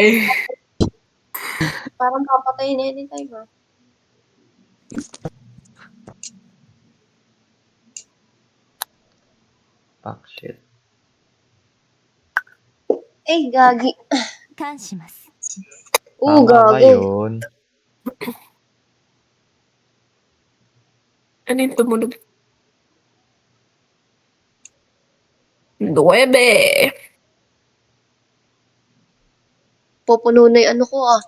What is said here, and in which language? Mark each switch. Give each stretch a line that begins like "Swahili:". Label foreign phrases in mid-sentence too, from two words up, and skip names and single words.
Filipino: Parang papatay na anytime ah.
English: Fuck shit.
Filipino: Eh, gagi. 感します。 Oo, Tama ba gago. yun? Ano yung tumunog? 9. Pupuno na yung ano ko ah.